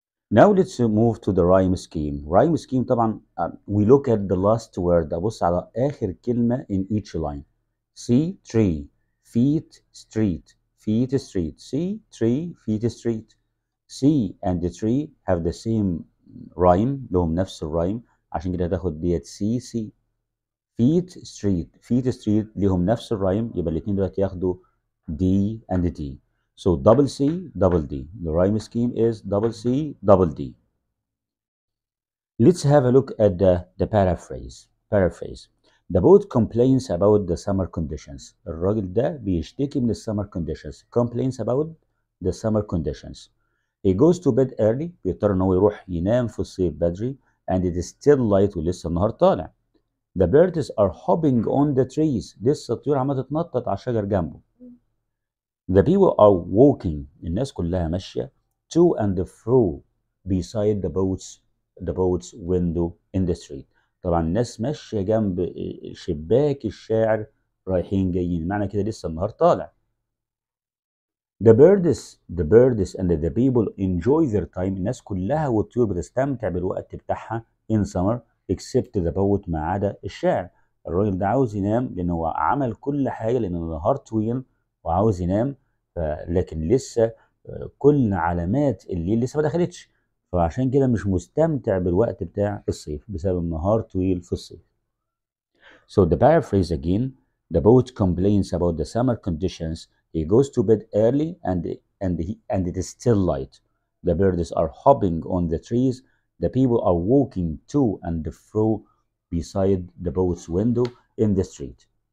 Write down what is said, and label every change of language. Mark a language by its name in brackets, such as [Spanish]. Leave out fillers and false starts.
[English] Now let's move to the rhyme scheme. Rhyme scheme طبعا we look at the last word. [Arabic] أبص على آخر كلمة [English] in each line. See tree, feet street, see tree, feet street. See and the tree have the same rhyme. [Arabic] لهم نفس الرايم عشان كده هتاخد ديت see. feet street ليهم نفس الرايم يبقى الاتنين دول ياخدوا D and D. [English] So double C, double D. The rhyme scheme is double C, double D. Let's have a look at the paraphrase. The poet complains about the summer conditions. [Arabic] الراجل ده بيشتكي من [English] summer conditions. Complains about the summer conditions. He goes to bed early. [Arabic] بيضطر ان هو يروح ينام في الصيف بدري. [English] And it is still light [Arabic] ولسه النهار طالع. [English] The birds are hopping on the trees. [Arabic] لسه الطيور عمالة تتنطط على الشجر جنبه. [English] The people are walking. [Arabic] الناس كلها ماشية [English] to and fro beside the boat's window in the street. [Arabic] طبعا الناس ماشية جنب شباك الشاعر رايحين جايين، معنى كده لسه النهار طالع. [English] The birds and the people enjoy their time. [Arabic] الناس كلها والطيور بتستمتع بالوقت بتاعها [English] in summer except the poet [Arabic] ما عدا الشاعر. الراجل ده عاوز ينام لأن هو عمل كل حاجة لأن النهار طويل وعاوز ينام، لكن لسه كل علامات الليل لسه ما دخلتش، فعشان كده مش مستمتع بالوقت بتاع الصيف بسبب النهار طويل في الصيف. [English] So the paraphrase again, the poet complains about the summer conditions. He goes to bed early and it is still light. The birds are hopping on the trees. The people are walking to and fro beside the poet's window in the street.